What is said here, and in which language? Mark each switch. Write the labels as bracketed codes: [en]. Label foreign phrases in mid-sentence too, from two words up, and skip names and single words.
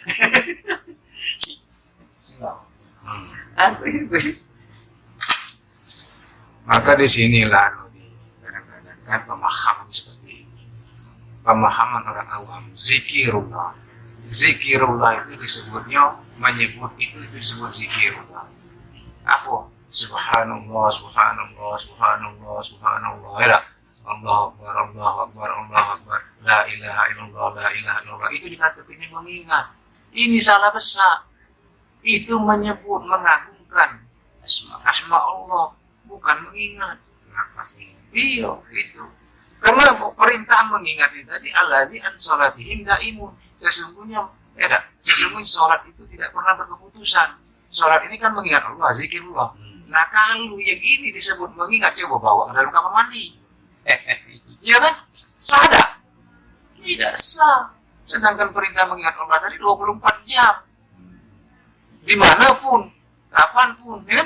[id] Aku itu. Maka di sinilah kadang-kadang kan pemahaman seperti ini. Pemahaman orang awam zikirullah. Zikirullah itu disebutnya menyebut itu disebut zikirullah. Apa? [ar] سبحان الله، سبحان الله، سبحان الله، سبحان الله. [id] Ya. [ar] الله أكبر، الله أكبر، الله أكبر. لا إله إلا الله، لا إله إلا الله. [id] Itu dikatakan mengingat. Ini salah besar. Itu menyebut, mengagungkan asma Allah, bukan mengingat. Kenapa sih? Iya, itu. Karena perintah mengingat ini tadi [ar] الذي عن صلاتهم دائمون. [id] Sesungguhnya sholat itu tidak pernah berkeputusan. Sholat ini kan mengingat Allah, zikirullah. Nah kalau yang ini disebut mengingat, coba bawa ke dalam kamar mandi. Ya kan? Sadar? Tidak sah. Sedangkan perintah mengingat Allah tadi 24 jam. Dimanapun, kapanpun, ya kan?